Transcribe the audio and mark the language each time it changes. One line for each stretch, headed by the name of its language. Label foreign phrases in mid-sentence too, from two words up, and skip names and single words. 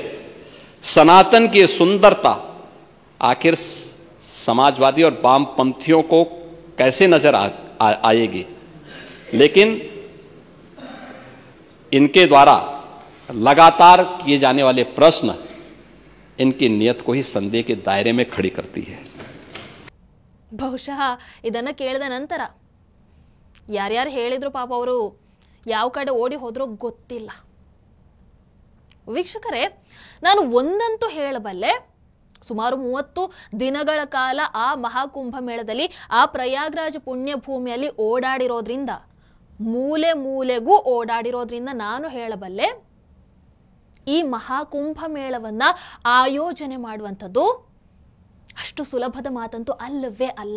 Hindi: सनातन की सुंदरता आखिर समाजवादी और वामपंथियों को कैसे नजर आएगी, लेकिन इनके द्वारा लगातार किए जाने वाले प्रश्न इनकी नियत को ही संदेह के दायरे में खड़ी करती है.
Kannada: ಬಹುಶಃ ಇದನ್ನ ಕೇಳಿದ ನಂತರ ಯಾರ್ಯಾರು ಹೇಳಿದ್ರು ಪಾಪ ಅವರು ಯಾವ ಕಡೆ ಓಡಿ ಹೋದ್ರೋ ಗೊತ್ತಿಲ್ಲ. ವೀಕ್ಷಕರೇ, ನಾನು ಒಂದಂತೂ ಹೇಳಬಲ್ಲೆ, ಸುಮಾರು 30 ದಿನಗಳ ಕಾಲ ಆ ಮಹಾಕುಂಭ ಮೇಳದಲ್ಲಿ ಆ ಪ್ರಯಾಗ್ರಾಜ್ ಪುಣ್ಯ ಭೂಮಿಯಲ್ಲಿ ಓಡಾಡಿರೋದ್ರಿಂದ, ಮೂಲೆ ಮೂಲೆಗೂ ಓಡಾಡಿರೋದ್ರಿಂದ ನಾನು ಹೇಳಬಲ್ಲೆ, ಈ ಮಹಾಕುಂಭ ಮೇಳವನ್ನ ಆಯೋಜನೆ ಮಾಡುವಂಥದ್ದು ಅಷ್ಟು ಸುಲಭದ ಮಾತಂತೂ ಅಲ್ಲವೇ ಅಲ್ಲ.